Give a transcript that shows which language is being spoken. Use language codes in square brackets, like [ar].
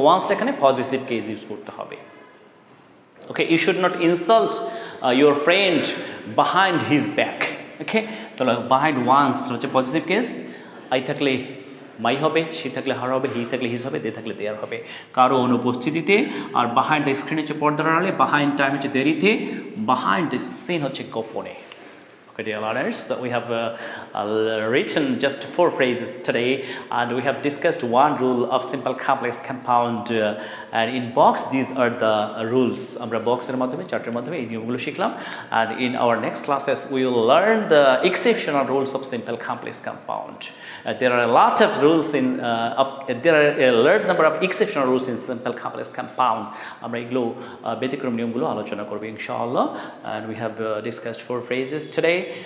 [bn] ওয়ান্সটা এখানে positive case use করতে হবে। [en] Okay, you should not insult your friend behind his back. [bn] ওকে, তাহলে বাহাইন্ড ওয়ান্স হচ্ছে পজিটিভ কেস, আই থাকলে মাই হবে, সি থাকলে হার হবে, হি থাকলে হিজ হবে, দে থাকলে দেয়ার হবে, কারো অনুপস্থিতিতে। আর বাহাইন্ড দ্য স্ক্রিন হচ্ছে পর্দার আড়ালে, বাহাইন্ড টাইম হচ্ছে দেরিতে, বাহাইন্ড দ্য সিন হচ্ছে গোপনে। [en] Okay, dear learners, so we have written just 4 phrases today, and we have discussed one rule of simple complex compound, and in box these are the rules. [bn] আমরা বক্সের মাধ্যমে চার্টের মাধ্যমে এই নিয়মগুলো শিখলাম, [en] and in our next classes we will learn the exceptional rules of simple complex compound. There are a lot of rules there are a large number of exceptional rules in simple complex compound. [bn] আমরা এগুলো ব্যতিক্রম নিয়মগুলো আলোচনা করব ইনশাআল্লাহ, [en] and we have discussed 4 phrases today.